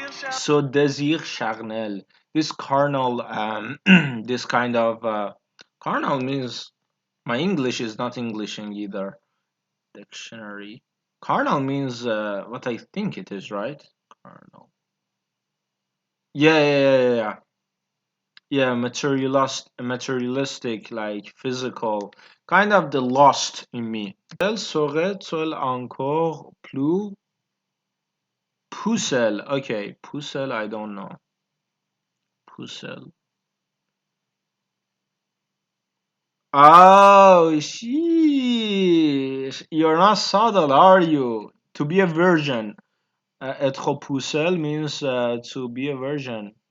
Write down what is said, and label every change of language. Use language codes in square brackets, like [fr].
[en] So [fr] désir charnel, [en] this carnal, this kind of carnal means, my English is not Englishing either. Dictionary. Carnal means what I think it is, right? Carnal. Yeah, yeah, yeah, yeah, yeah. Yeah, materialistic, like physical, kind of the lost in me. [fr] Elle serait-elle encore plus pucelle? [en] Okay, pucelle, I don't know. Pucelle. Oh, sheesh. You're not subtle, are you? To be a virgin. [fr] Être pucelle [en] means to be a virgin.